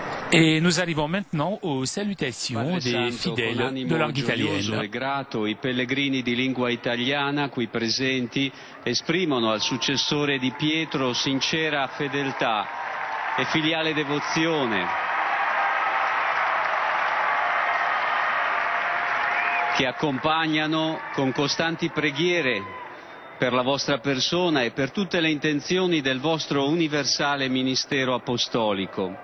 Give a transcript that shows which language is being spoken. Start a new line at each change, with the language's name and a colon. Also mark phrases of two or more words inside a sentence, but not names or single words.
French: Et nous arrivons maintenant aux salutations des fidèles de langue italienne.
Italian: E grato, i pellegrini di lingua italiana qui presenti esprimono al successore di Pietro sincera fedeltà e filiale devozione, che accompagnano con costanti preghiere per la vostra persona e per tutte le intenzioni del vostro universale ministero apostolico.